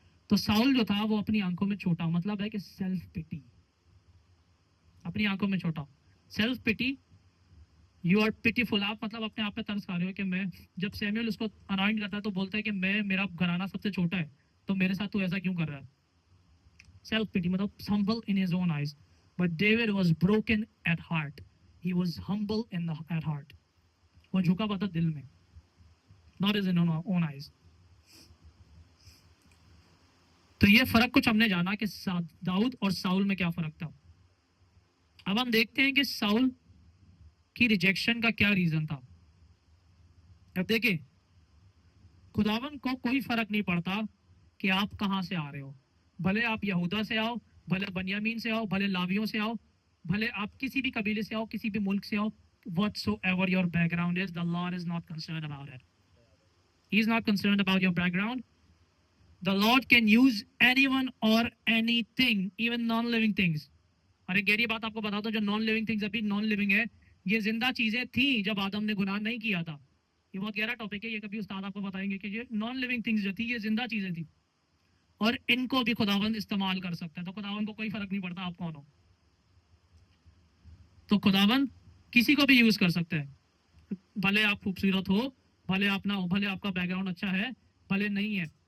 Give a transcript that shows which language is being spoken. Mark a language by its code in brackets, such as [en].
[hi] तो साउल जो था वो अपनी आंखों में छोटा, मतलब है कि सेल्फ पिटी, अपनी आंखों में छोटा, self pity, [en] you are pitiful, [hi] आप मतलब अपने आप पे तरस खा रहे हो कि मैं, जब सैमुएल उसको अनॉइंट करता है तो बोलता है कि मैं, मेरा घराना सबसे छोटा है, तो मेरे साथ तू ऐसा क्यों कर रहा है? [en] self pity मतलब humble in his own eyes, but David was broken at heart, he was humble at heart, [hi] वो झुका हुआ था दिल में, [en] not his own eyes। [hi] तो ये फर्क कुछ हमने जाना कि दाऊद और साउल में क्या फर्क था। अब हम देखते हैं कि साउल की रिजेक्शन का क्या रीजन था। अब देखिए, खुदावन को कोई फर्क नहीं पड़ता कि आप कहां से आ रहे हो, भले आप यहूदा से आओ, भले बनियामीन से आओ, भले लावियों से आओ, भले आप किसी भी कबीले से आओ, किसी भी मुल्क से आओ, [en] whatsoever your background is, the Lord is not concerned about it. He is not concerned about your background. The Lord can use anyone or anything, even non-living things. [hi] और एक गहरी बात आपको बता दो, जो नॉन लिविंग थिंग्स अभी non living है, ये जिंदा चीजें थी जब आदम ने गुनाह नहीं किया था। ये बहुत गहरा टॉपिक है, ये कभी उस्ताद आपको बताएंगे कि ये नॉन लिविंग थिंग्स जो थी ये जिंदा चीजें थी, और इनको भी खुदावंद इस्तेमाल कर सकता है। तो खुदावंद को कोई फर्क नहीं पड़ता आप कौन हो, तो खुदावंद किसी को भी यूज कर सकते हैं, भले आप खूबसूरत हो, भले आप ना हो, भले आपका बैकग्राउंड अच्छा है, भले नहीं है।